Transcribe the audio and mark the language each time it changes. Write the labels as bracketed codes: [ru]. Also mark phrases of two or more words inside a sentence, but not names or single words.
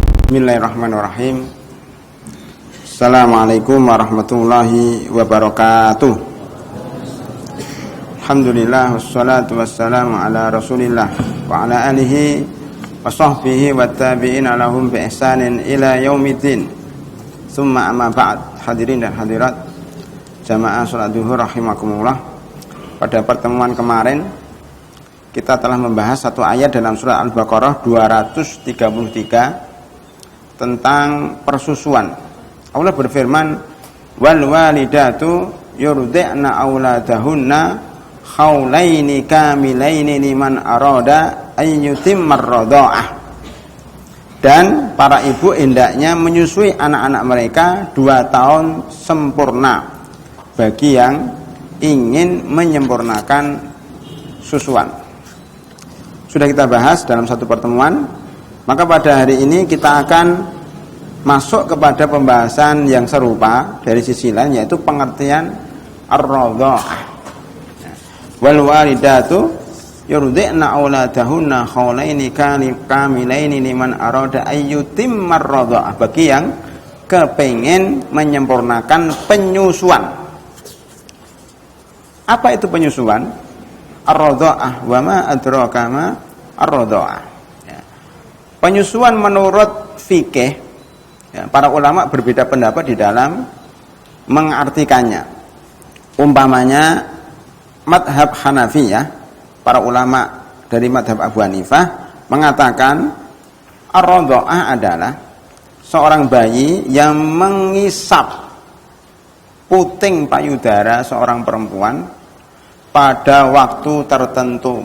[ar] بسم الله الرحمن الرحيم السلام عليكم ورحمة الله وبركاته. الحمد لله والصلاة والسلام على رسول الله وعلى آله وصحبه وتابعين لهم بإحسان إلى يوم الدين. ثم أما بعد. [id] Hadirin dan hadirat jamaah salat zuhur rahimakumullah. Pada pertemuan kemarin kita telah membahas satu ayat dalam surah Al-Baqarah 233 tentang persusuan. [ar] Allah berfirman, والوالدات يرضعن أولادهن حولين كاملين لمن أراد أن يتم الرضاعة. [id] Dan para ibu hendaknya menyusui anak-anak mereka 2 tahun sempurna bagi yang ingin menyempurnakan susuan. Sudah kita bahas dalam satu pertemuan. Maka pada hari ini kita akan masuk kepada pembahasan yang serupa dari sisi lain, yaitu pengertian ar-radha'ah. [ar] والوالدات يرضعن أولادهن حولين كاملين لمن أراد أن يتم الرضاعة, [id] bagi yang kepengin menyempurnakan penyusuan. Apa itu penyusuan? [ar] الرضاعة وما أدراك ما الرضاعة. [id] Penyusuan menurut fikih, para ulama berbeda pendapat di dalam mengartikannya. Umpamanya madhab Hanafi, para ulama dari madhab Abu Hanifah mengatakan ar-radha'ah adalah seorang bayi yang mengisap puting payudara seorang perempuan pada waktu tertentu.